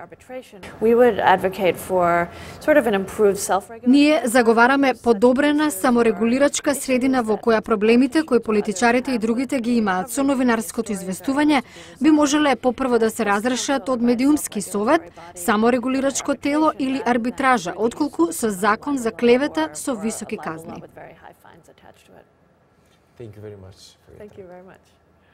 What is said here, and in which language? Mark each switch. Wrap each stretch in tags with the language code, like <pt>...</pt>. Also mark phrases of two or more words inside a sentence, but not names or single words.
<mk>Ние заговараме подобрена саморегулирачка средина во која проблемите кои политичарите и другите ги имаат со новинарското известување би можеле попрво да се разрешат од медиумски совет, саморегулирачко тело или арбитража, отколку со закон за клевета со високи казни.</mk> <en>Thank you very much. Thank you very much.</en>